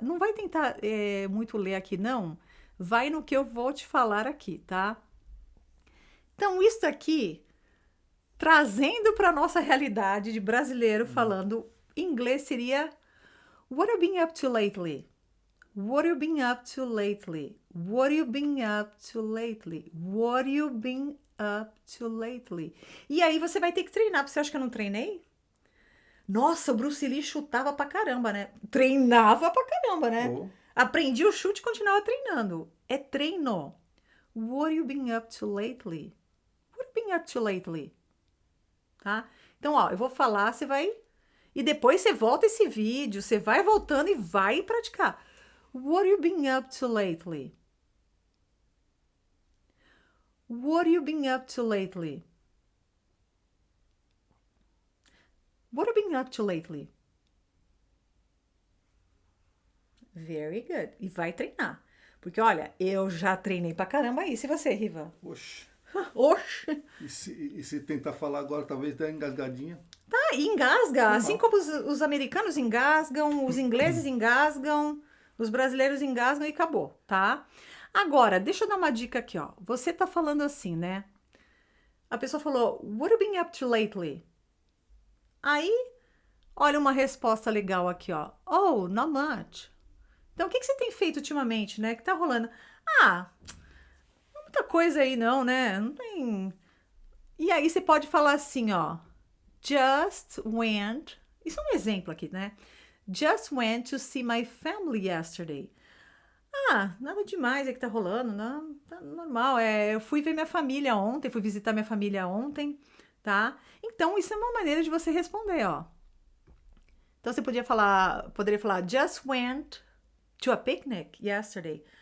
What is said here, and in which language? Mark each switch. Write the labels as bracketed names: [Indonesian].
[Portuguese] Não vai tentar muito ler aqui, não. Vai no que eu vou te falar aqui, tá? Então, isso aqui, trazendo para nossa realidade de brasileiro falando inglês, seria [English] What have you been up to lately? What you been up to lately? What you been up to lately? What you been up to lately? [Portuguese] E aí você vai ter que treinar. Você acha que eu não treinei? Nossa, o Bruce Lee chutava pra caramba, né? Treinava pra caramba, né? Oh. Aprendi o chute e continuava treinando. É treino. [English] What you been up to lately? What you been up to lately? [Portuguese] Tá? Então, ó, eu vou falar, você vai... E depois você volta esse vídeo, você vai voltando e vai praticar. [English] What you been up to lately? What you been up to lately? What have you been up to lately? Very good. [Portuguese] E vai treinar. Porque, olha, eu já treinei pra caramba isso. E você, Riva? Oxe. Oxe! E se tentar falar agora, talvez dê uma engasgadinha? Tá, e engasga. Assim como os americanos engasgam, os ingleses engasgam, os brasileiros engasgam e acabou, tá? Agora, deixa eu dar uma dica aqui, ó. Você tá falando assim, né? A pessoa falou, [English] what have you been up to lately? [Portuguese] Aí, olha uma resposta legal aqui, ó. [English] Oh, not much. [Portuguese] Então, o que você tem feito ultimamente, né? Que tá rolando? Ah, não é muita coisa aí não, né? Não tem... E aí você pode falar assim, ó. [English] Just went... [Portuguese] Isso é um exemplo aqui, né? [English] Just went to see my family yesterday. [Portuguese] Ah, nada demais aí que tá rolando, não, tá normal. Eu fui ver minha família ontem, fui visitar minha família ontem, tá? Então, isso é uma maneira de você responder, ó. Então, você poderia falar, [English] just went to a picnic yesterday.